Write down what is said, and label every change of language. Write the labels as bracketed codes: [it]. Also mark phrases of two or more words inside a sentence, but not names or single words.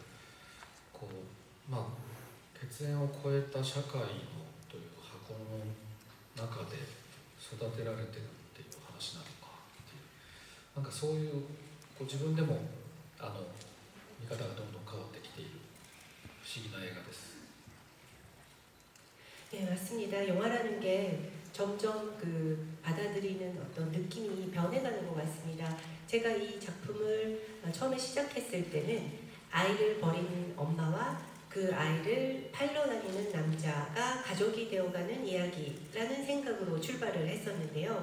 [ja] 血縁を超えた社会のという箱の中で育てられてるっていう話なのかっていう、なんかそういう自分でも見方がどんどん変わってきている不思議な映画です。 [ko] 네, 맞습니다. 영화라는 게 점점 받아들이는 어떤 느낌이 변해가는 것 같습니다. 제가 이 작품을 처음에 시작했을 때는 아이를 버린 엄마와 그 아이를 팔러 다니는 남자가 가족이 되어가는 이야기라는 생각으로 출발을 했었는데요.